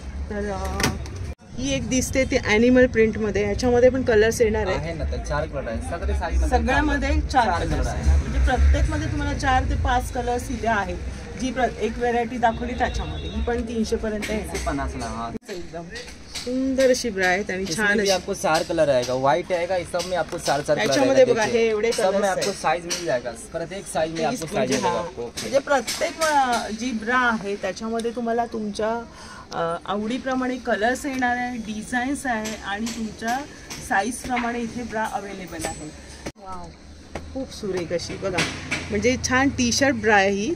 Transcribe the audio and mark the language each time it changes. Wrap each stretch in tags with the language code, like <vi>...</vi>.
<mr>तर ही एक दिसते ती ॲनिमल प्रिंटमध्ये. ह्याच्यामध्ये पण कलर्स येणार आहे ना, तर 4 कलर आहे सगळ्यामध्ये. 4 कलर्स आहे. म्हणजे प्रत्येकमध्ये तुम्हाला 4 ते 5 कलर्स इथे आहेत. जी एक व्हेरायटी दाखवली त्याच्यामध्ये. ही पण 300 पर्यंत आहे. 350 एकदम सुंदर अशी ब्रा आहेत. आणि छान अशी.</mr> <hi>आपको 4 कलर आएगा, व्हाइट आएगा, इस सब में आपको 4 कलर.</hi> <mr>त्याच्यामध्ये बघा हे एवढे</mr> <hi>सब में आपको साइज मिल जाएगा. प्रत्येक साइज में आपको साइज मिलेगा आपको.</hi> <mr>म्हणजे प्रत्येक जी ब्रा आहे त्याच्यामध्ये तुम्हाला तुमच्या आवडीप्रमाणे कलर्स येणार आहे, डिझाईन्स आहे. आणि तुमच्या साईजप्रमाणे इथे ब्रा अवेलेबल आहे. वाव, खूप सुरेख अशी बघा. म्हणजे छान टी शर्ट ब्रा आहे ही.</mr>